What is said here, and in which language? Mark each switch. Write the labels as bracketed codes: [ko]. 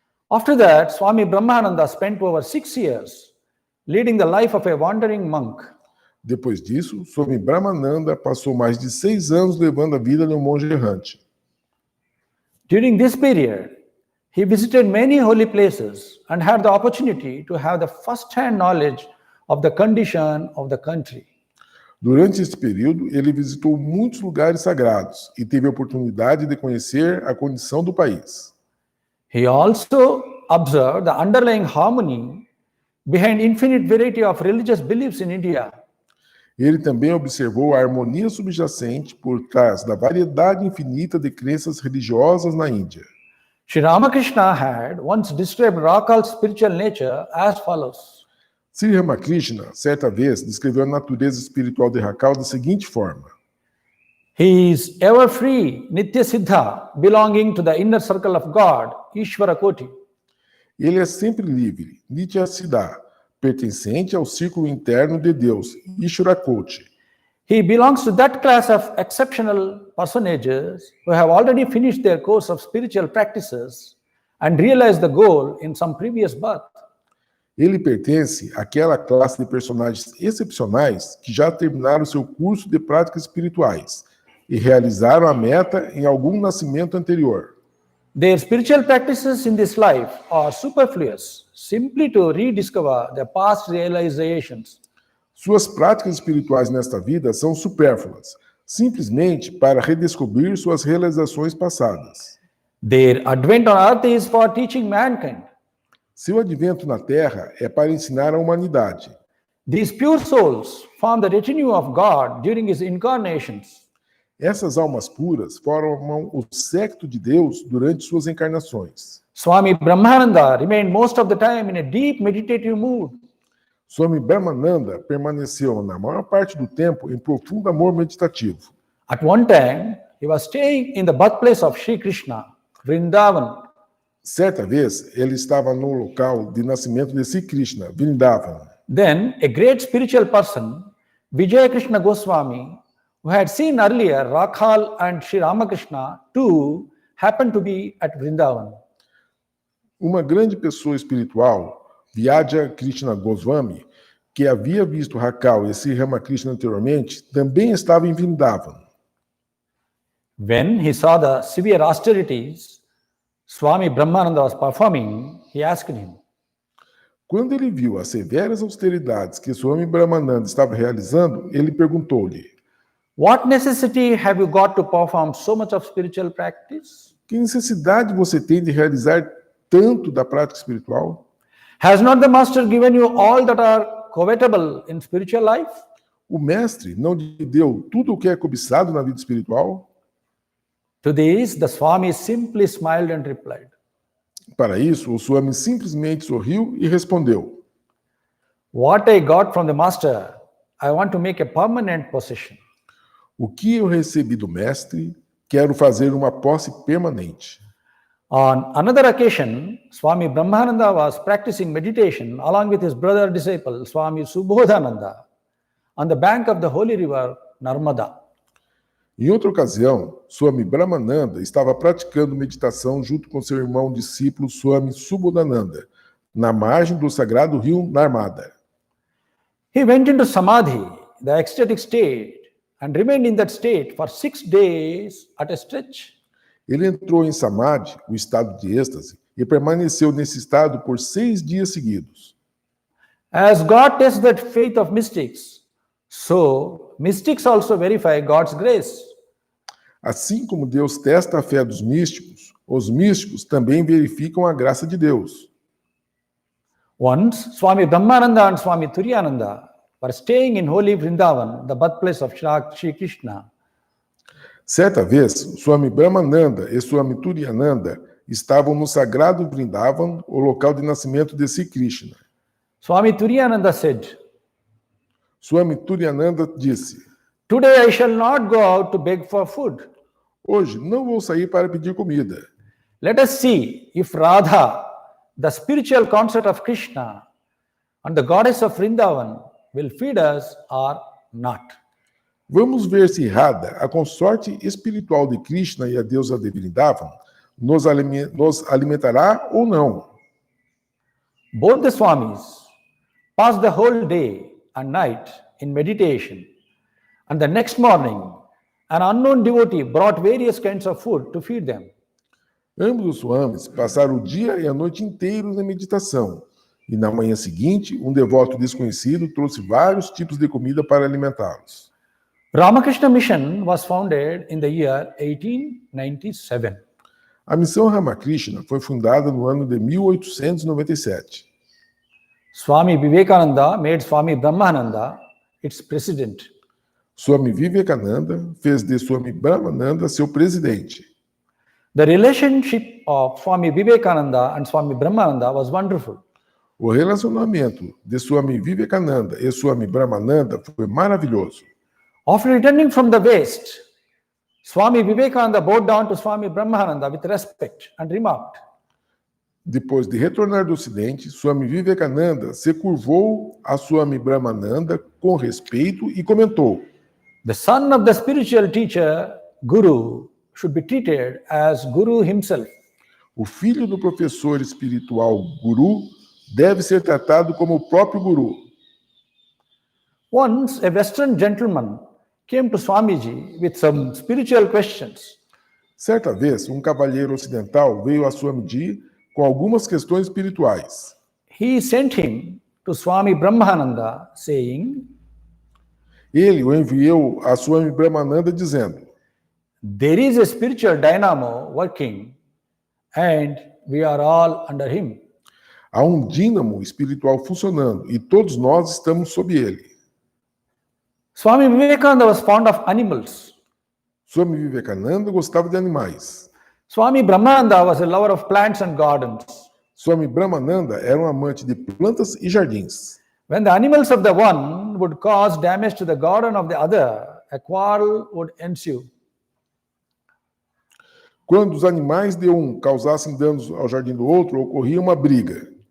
[en] After that, Swami Brahmananda spent over 6 years leading the life of a wandering monk. [pt] Depois disso, Swami Brahmananda passou mais de 6 anos levando a vida de um monge errante. [en] During this period, he visited many holy places and had the opportunity to have the first-hand knowledge of the condition of the country. [pt] Durante este período, ele visitou muitos lugares sagrados e teve a oportunidade de conhecer a condição do país. [en] He also observed the underlying harmony behind infinite variety of religious beliefs in India. [pt] Ele também observou a harmonia subjacente por trás da variedade infinita de crenças religiosas na Índia. [en] Sri Ramakrishna had once described Rakhal's spiritual nature as follows. [pt] Sri Ramakrishna, certa vez, descreveu a natureza espiritual de Rakhal da seguinte forma: [en] He is ever free, Nitya Siddha, belonging to the inner circle of God, Ishvara Koti. [pt] Ele é sempre livre, Nitya Siddha, pertencente ao círculo interno de Deus, Ishvara Koti. [en] He belongs to that class of exceptional personages who have already finished their course of spiritual practices and realized the goal in some previous birth. [pt] Ele pertence àquela classe de personagens excepcionais que já terminaram seu curso de práticas espirituais e realizaram a meta em algum nascimento anterior. [en] Their spiritual practices in this life are superfluous, simply to rediscover their past realizations. [pt] Suas práticas espirituais nesta vida são supérfluas, simplesmente para redescobrir suas realizações passadas. [en] Their advent on earth is for teaching mankind. [pt] Seu advento na Terra é para ensinar a humanidade. [en] These pure souls form the retinue of God during his incarnations. [pt] Essas almas puras formam o séquito de Deus durante suas encarnações. [en] Swami Brahmananda remained most of the time in a deep meditative mood. [pt] Swami Brahmananda permaneceu na maior parte do tempo em profundo amor meditativo. [en] At one time, he was staying in the birthplace of Sri Krishna, Vrindavan. [pt] Certa vez, ele estava no local de nascimento de Sri Krishna, Vrindavan. [en] Then, a great spiritual person, Vijaya Krishna Goswami, who had seen earlier Rakhal and Sri Ramakrishna, too, happened to be at Vrindavan. [pt] Uma grande pessoa espiritual, Vijaya Krishna Goswami, que havia visto Rakhal e Sri Ramakrishna anteriormente, também estava em Vrindavan. [en] When he saw the severe austerities Swami Brahmananda was performing, he asked him, [pt] Quando ele viu as severas austeridades que Swami Brahmananda estava realizando, ele perguntou-lhe: [en] What necessity have you got to perform so much of spiritual practice? [pt] Que necessidade você tem de realizar tanto da prática espiritual? [en] Has not the master given you all that are covetable in spiritual life? [pt] O mestre não lhe deu tudo o que é cobiçado na vida espiritual? [en] To this, the Swami simply smiled and replied, [pt] Para isso, o Swami simplesmente sorriu e respondeu: [en] What I got from the master, I want to make a permanent possession. [pt] O que eu recebi do mestre, quero fazer uma posse permanente. [en] On another occasion, Swami Brahmananda was practicing meditation along with his brother disciple, Swami Subodhananda, on the bank of the holy river Narmada. [pt] Em outra ocasião, Swami Brahmananda estava praticando meditação junto com seu irmão discípulo Swami Subodhananda, na margem do sagrado rio Narmada. [en] He went into Samadhi, the ecstatic state, and remained in that state for 6 days at a stretch. [pt] Ele entrou em Samadhi, o estado de êxtase, e permaneceu nesse estado por 6 dias seguidos. [en] As God tests the faith of mystics, so mystics also verify God's grace. [pt] Assim como Deus testa a fé dos místicos, os místicos também verificam a graça de Deus. [en] Once, Swami Brahmananda and Swami Turiyananda were staying in holy Vrindavan, the birthplace of Sri Krishna. [pt] Certa vez, Swami Brahmananda e Swami Turiyananda estavam no sagrado Vrindavan, o local de nascimento de Sri Krishna. [en] Swami Turiyananda said, [pt] Swami Turiyananda disse: [en] "Today I shall not go out to beg for food. [pt] Hoje não vou sair para pedir comida. [en] Let us see if Radha, the spiritual consort of Krishna, and the goddess of Vrindavan will feed us or not." [pt] Vamos ver se Radha, a consorte espiritual de Krishna e a deusa de Vrindavan, nos alimentará ou não. [en] Both the Swamis passed the whole day and night in meditation, and the next morning, an unknown devotee brought various kinds of food to feed them. [pt] Ambos os Swamis passaram o dia e a noite inteiros em meditação, e na manhã seguinte, um devoto desconhecido trouxe vários tipos de comida para alimentá-los. [en] Ramakrishna Mission was founded in the year 1897. [pt] A missão Ramakrishna foi fundada no ano de 1897. [en] Swami Vivekananda made Swami Brahmananda its president. [pt] Swami Vivekananda fez de Swami Brahmananda seu presidente. [en] The relationship of Swami Vivekananda and Swami Brahmananda was wonderful. [pt] O relacionamento de Swami Vivekananda e Swami Brahmananda foi maravilhoso. [en] After returning from the West, Swami Vivekananda bowed down to Swami Brahmananda with respect and remarked, [pt] Depois de retornar do Ocidente, Swami Vivekananda se curvou a Swami Brahmananda com respeito e comentou: [en] "The son of the spiritual teacher, Guru, should be treated as Guru himself. [pt] O filho do professor espiritual Guru deve ser tratado como o próprio Guru. [en] Once a Western gentleman came to Swamiji with some spiritual questions. [pt] Certa vez, um cavalheiro ocidental veio a Swamiji com algumas questões espirituais. [en] He sent him to Swami Brahmananda, saying, [pt] Ele o enviou a Swami Brahmananda dizendo: [en] "There is a spiritual dynamo working, and we are all under him." [pt] Há um dínamo espiritual funcionando e todos nós estamos sob ele. [en] Swami Vivekananda was fond of animals. [pt] Swami Vivekananda gostava de animais. [en] Swami Brahmananda was a lover of plants and gardens. [pt] Swami Brahmananda era um amante de plantas e jardins. [en] When the animals of the one would cause damage to the garden of the other, a quarrel would ensue. [pt] Quando os animais de um causassem danos ao jardim do outro, ocorria uma briga.